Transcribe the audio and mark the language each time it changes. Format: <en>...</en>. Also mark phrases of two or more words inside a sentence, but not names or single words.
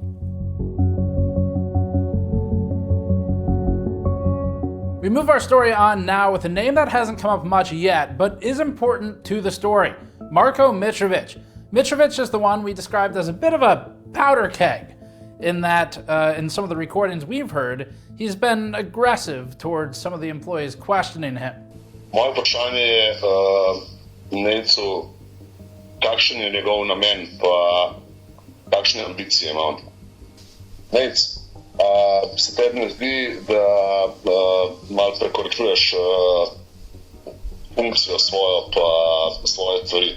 <en>We move our story on now with a name that hasn't come up much yet, but is important to the story, Marko Mitrovic. Mitrovic is the one we described as a bit of a powder keg, in that in some of the recordings we've heard, he's been aggressive towards some of the employees questioning him.</en> <sl>Moje vprašanje je Nejcu, kakšen je njegov namen, pa kakšne ambicije ima on. Nejc, se tebi ne zdi, da malo prekoračuješ funkcijo svojo, pa svoje stvari?</sl>